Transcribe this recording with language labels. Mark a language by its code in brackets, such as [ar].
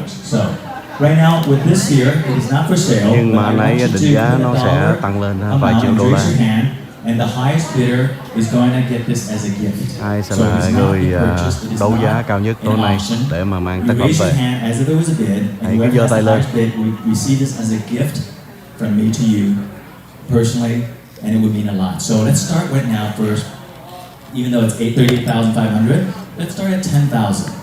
[en] So right now with this here, it is not for sale. [vi] Nhưng mà nãy định giá nó sẽ tăng lên vài triệu đô la. [en] And the highest bidder is going to get this as a gift. [vi] Ai sẽ là người đấu giá cao nhất tối nay để mà mang tác phẩm về? Hãy cứ giơ tay lên. [en] We see this as a gift from me to you personally, and it would mean a lot. So let's start right now first. Even though it's 38,500, let's start at 10,000.